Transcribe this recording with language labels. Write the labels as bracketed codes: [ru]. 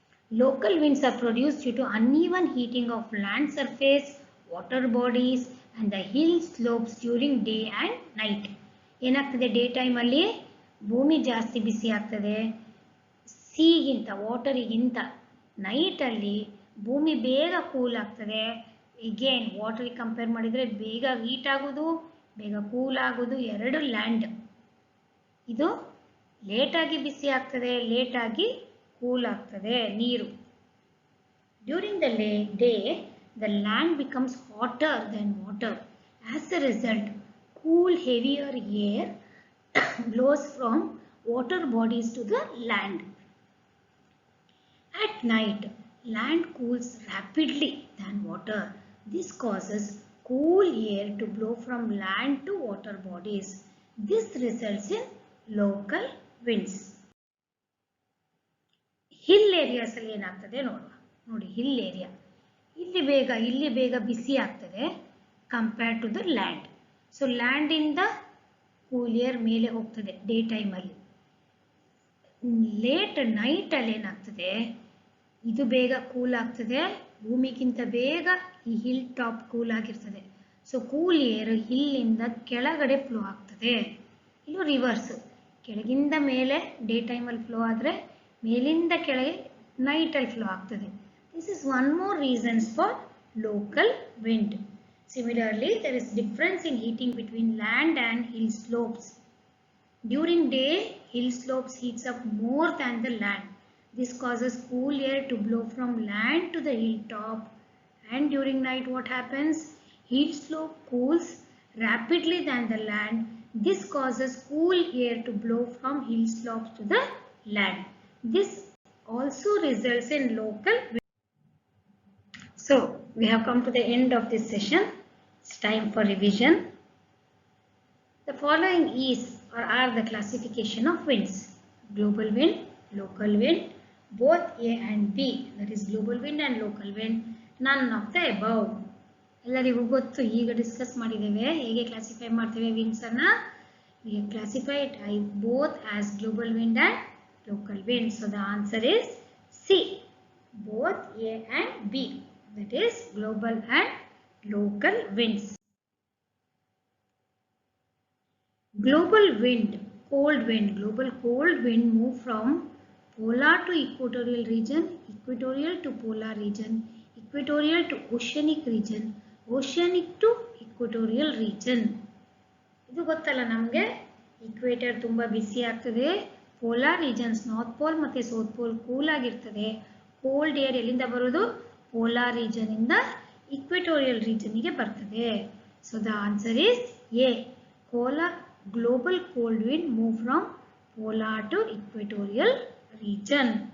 [en] Local winds are produced due to uneven heating of land surface, water bodies and the hill slopes during day and night. [kn] ಏನಾಗ್ತದೆ, day ಟೈಮಲ್ಲಿ ಭೂಮಿ ಜಾಸ್ತಿ ಬಿಸಿ ಆಗ್ತದೆ ಸೀಗಿಂತ, ವಾಟರಿಗಿಂತ. ನೈಟಲ್ಲಿ ಭೂಮಿ ಬೇಗ cool ಆಗ್ತದೆ. ಎಗೇನ್ ವಾಟರಿಗೆ ಕಂಪೇರ್ ಮಾಡಿದರೆ ಬೇಗ ಹೀಟ್ ಆಗೋದು, ಬೇಗ ಕೂಲ್ ಆಗೋದು ಎರಡು ಲ್ಯಾಂಡ್. ಇದು ಲೇಟಾಗಿ ಬಿಸಿ ಆಗ್ತದೆ, ಲೇಟಾಗಿ ಕೂಲ್ ಆಗ್ತದೆ ನೀರು. [en] During the day, the land becomes hotter than water. As a result, cool, heavier air blows from water bodies to the land. At night, land cools rapidly than water. This causes cool air to blow from land to water bodies. This results in local winds. [kn] Hill areas ಅಲ್ಲಿ ಏನಾಗ್ತದೆ ನೋಡುವ. ನೋಡಿ, hill area ಇಲ್ಲಿ ಬೇಗ ಬಿಸಿ ಆಗ್ತದೆ [en] Compare to the land. [kn] So ಲ್ಯಾಂಡಿಂದ cool air ಮೇಲೆ ಹೋಗ್ತದೆ day ಟೈಮಲ್ಲಿ. ಲೇಟ್ ನೈಟಲ್ಲಿ ಏನಾಗ್ತದೆ, ಇದು ಬೇಗ ಕೂಲ್ ಆಗ್ತದೆ, ಭೂಮಿಗಿಂತ ಬೇಗ ಈ ಹಿಲ್ ಟಾಪ್ ಕೂಲ್ ಆಗಿರ್ತದೆ. ಸೊ ಕೂಲ್ ಏರ್ ಹಿಲ್ಲಿಂದ ಕೆಳಗಡೆ ಫ್ಲೋ ಆಗ್ತದೆ. ಇದು ರಿವರ್ಸ್, ಕೆಳಗಿಂದ ಮೇಲೆ ಡೇ ಟೈಮಲ್ಲಿ ಫ್ಲೋ ಆದರೆ ಮೇಲಿಂದ ಕೆಳಗೆ ನೈಟಲ್ಲಿ ಫ್ಲೋ ಆಗ್ತದೆ. [en] This is one more reasons for local wind. Similarly, there is difference in heating between land and hill slopes. During day, hill slopes heats up more than the land. This causes cool air to blow from land to the hilltop. And during night, what happens? Hill slope cools rapidly than the land. This causes cool air to blow from hill slopes to the land. This also results in local wind. So, we have come to the end of this session. It's time for revision. The following is or are the classification of winds: global wind, local wind, both A and B, that is global wind and local wind, none of the above. [kn] ಎಲ್ಲರಿಗೂ ಗೊತ್ತು, ಈಗ discuss ಮಾಡಿದ್ದೇವೆ ಹೇಗೆ classify ಮಾಡ್ತೇವೆ winds ಅನ್ನು. [en] We classify it both as global wind and local wind. So the answer is C, both A and B, that is global and local winds. Global wind, cold wind, global cold wind move from polar to equatorial region, equatorial to polar region, equatorial to oceanic region, oceanic to equatorial region. [kn] ಇದು ಗೊತ್ತಲ್ಲ ನಮಗೆ, equator ತುಂಬ ಬಿಸಿ ಆಗ್ತದೆ, polar regions north pole ಮತ್ತು south pole cool ಆಗಿರ್ತದೆ. Cold air ಎಲ್ಲಿಂದ ಬರೋದು? polar region ಇಂದ equatorial region ಗೆ ಬರ್ತದೆ. [en] So the answer is A, global cold wind move from polar to equatorial region.